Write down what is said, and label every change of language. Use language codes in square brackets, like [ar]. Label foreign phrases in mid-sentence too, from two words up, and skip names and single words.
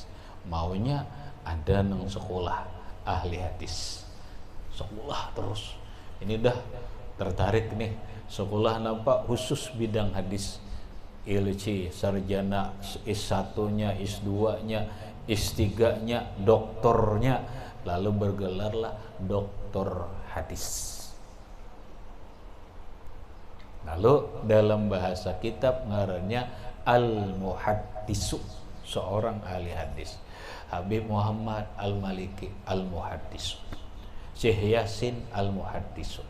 [bjn] Maunya ada nang sekolah ahli hadis, sekolah terus. [id] Ini dah tertarik nih sekolah nampak khusus bidang hadis, ILC, sarjana S1-nya, S2-nya, S3-nya, doktornya, lalu bergelarlah doktor hadis. [bjn] Lalu dalam bahasa kitab ngarannya Al-Muhaddisu, [id] seorang ahli hadis. [bjn] Habib Muhammad Al-Maliki Al-Muhaddisu, Syekh Yasin Al-Muhaddisu.